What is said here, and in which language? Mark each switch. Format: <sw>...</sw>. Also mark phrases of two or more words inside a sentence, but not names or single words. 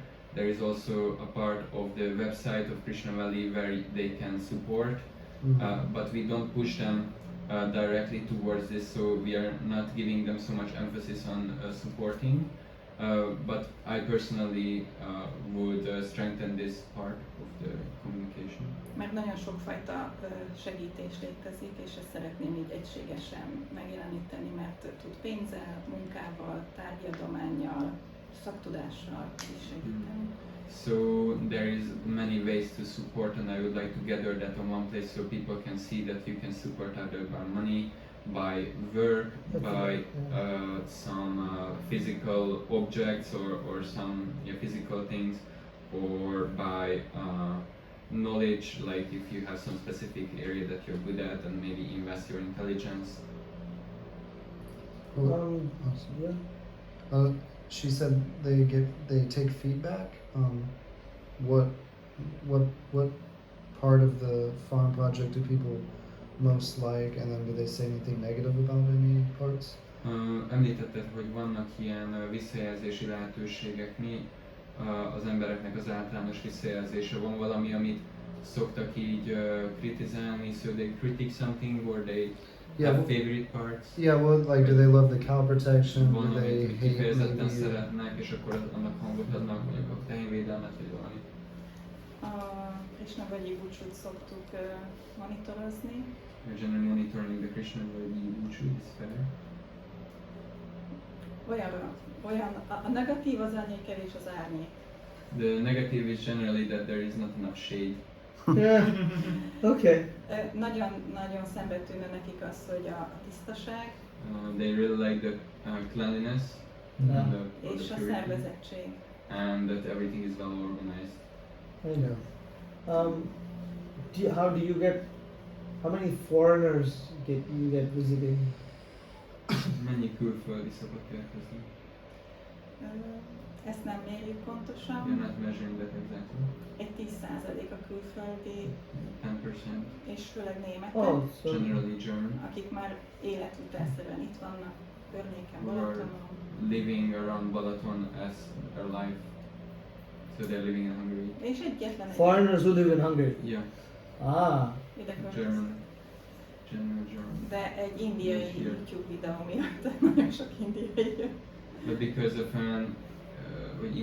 <en>There is also a part of the website of Krishna Valley where they can support, but we don't push them directly towards this, so we are not giving them so much emphasis on supporting. But I personally would strengthen this part of the communication.</en> <hu>Mert nagyon sokfajta segítés létezik, és ezt szeretném így egységesen megjeleníteni, mert tud pénzzel, munkával, tárgyadománnyal, szaktudással is segíteni.</hu> <en>So there is many ways to support, and I would like to gather that on one place so people can see that you can support either by money, by work, by some physical objects or some physical things, or by knowledge, like if you have some specific area that you're good at and maybe invest your intelligence. Yeah. She said they take feedback. What part of the farm project do people most like, and then do they say anything negative about any parts?</en> <hu>Említetted, hogy vannak ilyen visszajelzési lehetőségek. Mi az embereknek az általános visszajelzése? Van valami, amit szoktak így kritizálni,</hu> <en>so they critique something, or they have favorite parts? Yeah, well, like, do they love the cow protection?</en> <hu>Van,</hu> <en>Do they</en> <hu>amit</hu> <en>hate</en> <hu>kifejezetten</hu> <en>maybe?</en> <hu>szeretnek, és akkor annak hangot adnak, mondjuk a tehénvédelmet, vagy valami. A Krishna völgyi búcsút szoktuk monitorozni.</hu> <en>We're generally monitoring the Krishna völgyi búcsú, is fair.</en> <hu>Olyan, a negatív az annyi kevés az árnyék.</hu> <en>The negative is generally that there is not enough shade. Yeah. Okay.</en> <hu>Nagyon szembetűnő nekik az, hogy a tisztaság</hu> <en>They really like the cleanliness Yeah. and the</en> <hu>és a</hu> <en>purity,</en> <hu>szervezettség.</hu> <en>and that everything is well organized. I know. How many foreigners you get visiting?</en> <hu>Mennyi külföldi szokott érkezni? Ezt nem mérjük</hu> <en>We're</en> <hu>pontosan.</hu> <en>not measuring that exactly.</en> <hu>Egy 10% a külföldi, 10%. és főleg németek,</hu> <en>Oh, so Generally German.</en> <hu>akik már életvitelszerűen itt vannak környéken,</hu> <en>Who are</en> <hu>Balatonon.</hu> <en>living around Balaton as their life. So they're living in Hungary.</en> <hu>És egyetlen egy</hu> <en>foreigners who live in Hungary. Yeah, Ah.</en> <hu>ide költözik.</hu> <en>German.</en> <hu>De egy indiai</hu> <en>Here.</en> <hu>YouTube videó miatt nagyon sok indiai jön.</hu> <en>But because of hogy</en>